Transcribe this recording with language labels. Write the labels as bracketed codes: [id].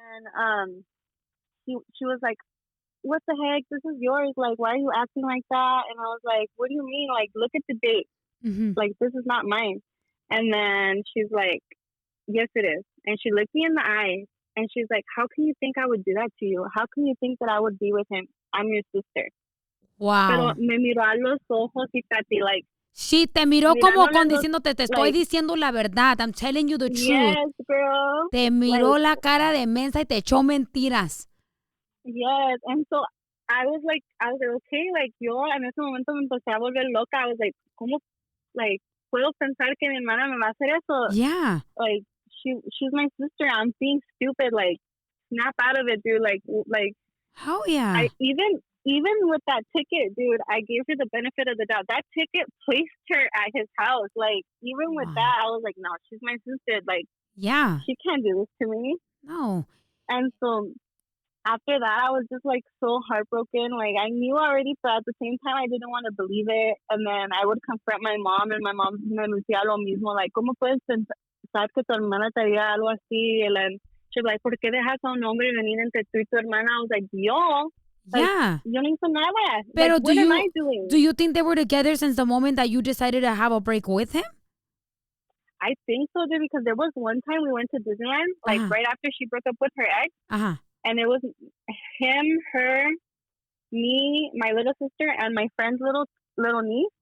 [en] And she was like, what the heck? This is yours. Like, why are you acting like that? And I was like, what do you mean? Like, look at the date. Like, this is not mine. And then she's like, yes, it is. And she looked me in the eye and she's like, how can you think I would do that to you? How can you think that I would be with him? I'm your sister. Wow. [es] Pero me miró a los ojos y Tati, like, sí, te miró como con diciéndote, te estoy diciendo la verdad. [en] I'm telling you the truth. Yes, girl. [es] Te miró la cara de mensa y te echó mentiras. [en] Yes, and so I was like, okay, like, [es] yo en ese momento me empecé a volver loca. [en] I was like, [es] ¿cómo, like, puedo pensar que mi hermana me va a hacer eso? [en] Yeah. Like, she's my sister. I'm being stupid. Like, snap out of it, dude. Like, oh yeah. Even with that ticket, dude, I gave her the benefit of the doubt. That ticket placed her at his house. Like, even with that, I was like, no, she's my sister. Like, yeah, she can't do this to me. No. And so after that, I was just like so heartbroken. Like, I knew already, but at the same time, I didn't want to believe it. And then I would confront my mom, and my mom [es] me decía lo mismo. Like, ¿cómo puedes pensar que tu hermana te haría algo así? [en] And she's like, [es] ¿por qué dejas a un hombre venir entre tú y tu hermana? [en] I was like, yo. Like, yeah. [es] yo no hice nada. Pero [en] like, what am I doing? Do you think they were together since the moment that you decided to have a break with him? I think so, dude, because there was one time we went to Disneyland, like right after she broke up with her ex. And it was him, her, me, my little sister, and my friend's little niece.